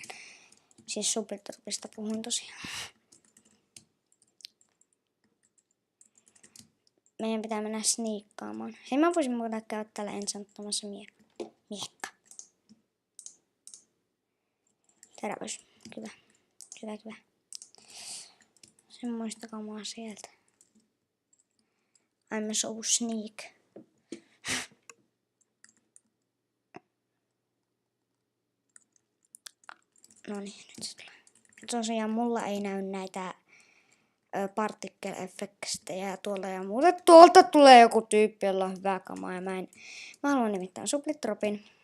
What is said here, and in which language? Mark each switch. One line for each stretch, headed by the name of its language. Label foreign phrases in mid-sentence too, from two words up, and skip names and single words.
Finnish: Siis suplitroppista puhun tosiaan. Meidän pitää mennä sniikkaamaan. Hei, mä voisin muuten käydä täällä enchanttamassa miekka. Terävys. Hyvä. Semmoista kamaa sieltä.
English: I'm so sneak.
Finnish: No niin, nyt se tulee. Tosiaan mulla ei näy näitä particle-effektejä tuolla ja muuta. Tuolta tulee joku tyyppi, jolla on hyvää kamaa ja mä haluan nimittäin suplitropin.